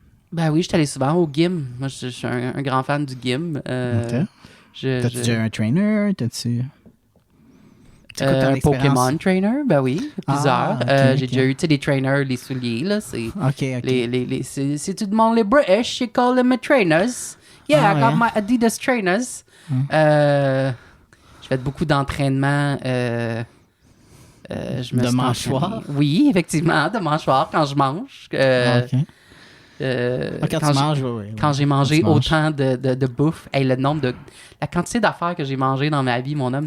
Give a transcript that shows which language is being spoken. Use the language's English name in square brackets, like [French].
[French] Ben oui, je suis allé souvent au gym. Moi, je suis un grand fan du gym. Okay. T'as-tu déjà un trainer? T'as-tu... Un Pokémon trainer, ben oui, plusieurs. J'ai déjà eu, tu sais, des trainers, les souliers, là, c'est... OK. Si tu demandes les British, [English] you call them trainers. Yeah, I got my Adidas trainers. [French] Je fais beaucoup d'entraînement. De mâchoire? Oui, effectivement, de mâchoire quand je mange. Quand j'ai mangé autant de bouffe, le nombre la quantité d'affaires que j'ai mangé dans ma vie, mon homme.